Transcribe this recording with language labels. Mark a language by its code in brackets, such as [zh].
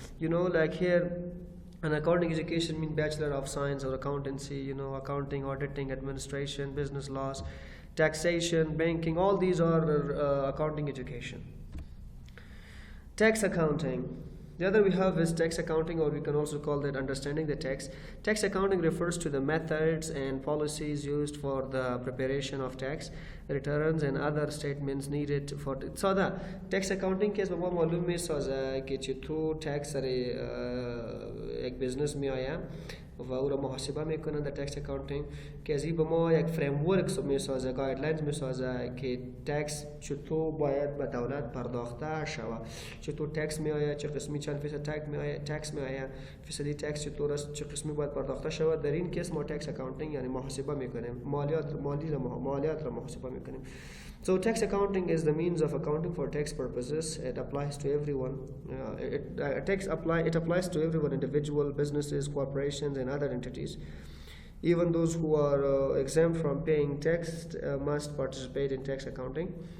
[en] You know, like here, an accounting education means Bachelor of Science or Accountancy, you know, accounting, auditing, administration, business laws, taxation, banking, all these are accounting education. Tax accounting. The other we have is tax accounting, or we can also call that understanding the tax. Tax accounting refers to the methods and policies used for the preparation of tax returns and other statements needed for it. So the tax accounting case [fa] بما معلوم میسازه که چطور tax سر یک business می آید و او را محاسبه میکنن در تکس اکاونتینگ که از این به ما یک فریمورک میسازه، گایدلاینز میسازه که تکس چطور باید به دولت پرداخته شود، چطور تکس میآید، چه قسمی چند فیصد تکس میآید، فیصدی تکس چطور است، چه قسمی باید پرداخته شود. در این کیس ما تکس اکاونتینگ یعنی محاسبه میکنیم، مالیات را محاسبه میکنیم. [en] So tax accounting is the means of accounting for tax purposes. It applies to everyone. It applies to everyone, individual, businesses, corporations, and other entities. Even those who are exempt from paying tax must participate in tax accounting.